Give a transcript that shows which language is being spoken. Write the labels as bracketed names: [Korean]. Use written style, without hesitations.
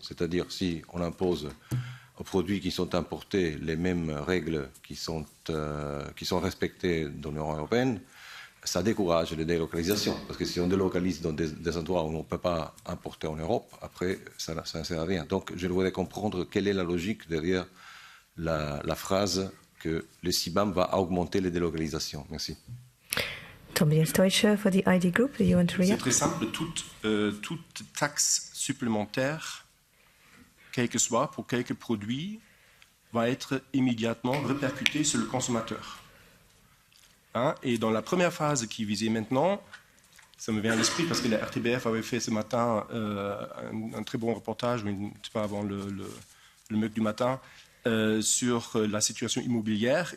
[French] C'est-à-dire si on impose aux produits qui sont importés les mêmes règles qui sont respectées dans l'Union européenne, ça décourage les délocalisations. Parce que si on délocalise dans des endroits où on ne peut pas importer en Europe, après, ça ne sert à rien. Donc, je voudrais comprendre quelle est la logique derrière la phrase que le CBAM va augmenter les délocalisations. Merci. [English] Tobias Teuscher for the ID Group. Do you want to react? [French] C'est très simple. Toute taxe supplémentaire, quel que soit, pour quelques produits, va être immédiatement répercuté sur le consommateur. Hein, et dans la première phase qui visait maintenant, ça me vient à l'esprit parce que la RTBF avait fait ce matin un très bon reportage, pas avant le mug du matin, sur la situation immobilière.